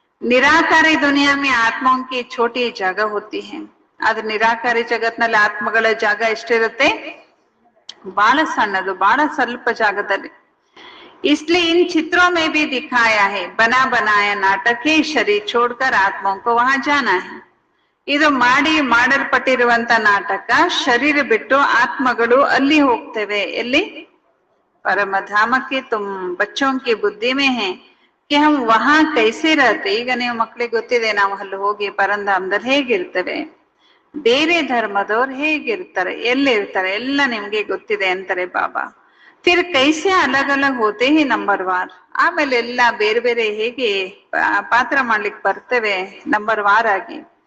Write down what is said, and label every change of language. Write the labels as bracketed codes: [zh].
[hi] निराकारी दुनिया में आत्माओं की छोटी जगह होती है. [kn] आದ್ರೆ ನಿರಾಕಾರಿ ಜಗತ್ನಲ್ಲಿ ಆತ್ಮಗಳ ಜಾಗ ಎಷ್ಟಿರುತ್ತೆ? ಬಹಳ ಸಣ್ಣದು, ಬಹಳ ಸ್ವಲ್ಪ ಜಾಗದಲ್ಲಿ. [hi] इसलिए इन चित्रों में भी दिखाया है, बना बनाया नाटक के शरीर छोड़कर आत्माओं को वहां जाना है. [kn] ಇದು ಮಾಡಲ್ಪಟ್ಟಿರುವಂತ ನಾಟಕ. ಶರೀರ ಬಿಟ್ಟು ಆತ್ಮಗಳು ಅಲ್ಲಿ ಹೋಗ್ತೇವೆ. ಎಲ್ಲಿ? [hi] परमधाम के तुम बच्चों की बुद्धि में है कि हम वहां कैसे रहते. [kn] ಈಗ ನೀವು ಮಕ್ಕಳಿಗೆ ಗೊತ್ತಿದೆ ನಾವು ಅಲ್ಲಿ ಹೋಗಿ ಪರಂಧಾಮದಲ್ಲಿ ಹೇಗಿರ್ತೇವೆ, ಬೇರೆ ಧರ್ಮದವ್ರು ಹೇಗಿರ್ತಾರೆ, ಎಲ್ಲಿರ್ತಾರೆ, ಎಲ್ಲ ನಿಮ್ಗೆ ಗೊತ್ತಿದೆ ಅಂತಾರೆ ಬಾಬಾ. [hi] ಫಿರ್ ಕೈಸೆ ಅಲಗ್ ಅಲಗ್ ಹೋತೆ ಹಿ ನಂಬರ್ ವಾರ್. [kn] ಆಮೇಲೆ ಎಲ್ಲ ಬೇರೆ ಬೇರೆ ಹೇಗೆ ಪಾತ್ರ ಮಾಡ್ಲಿಕ್ಕೆ ಬರ್ತೇವೆ ನಂಬರ್ ವಾರ್ ಆಗಿ.